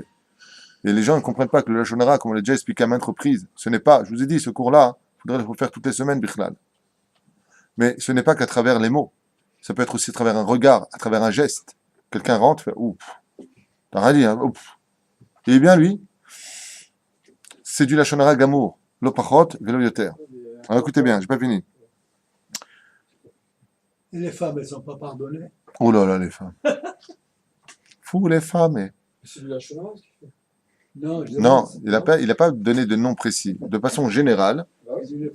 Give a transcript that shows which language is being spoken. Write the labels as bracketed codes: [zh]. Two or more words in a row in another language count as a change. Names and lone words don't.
[fr] Et les gens ne comprennent pas que le [he] לשון הרע, [fr] comme on l'a déjà expliqué à maintes reprises, ce n'est pas, je vous ai dit, ce cours-là, il faudrait le faire toutes les semaines, Bichlal. Mais ce n'est pas qu'à travers les mots. Ça peut être aussi à travers un regard, à travers un geste. Quelqu'un rentre, fait ouf. T'as rien dit, hein, ouf. Et bien lui, c'est du [he] לשון הרע גמור. לא פחות, ולא יותר. [fr] Alors écoutez bien, j'ai pas fini. Et les femmes, elles ne sont pas pardonnées. Oh là là, les femmes. Fou, les femmes. C'est du [he] לשון הרע, [fr] ce qu'il fait. Non, Non, il n'a pas donné de nom précis. De façon générale, les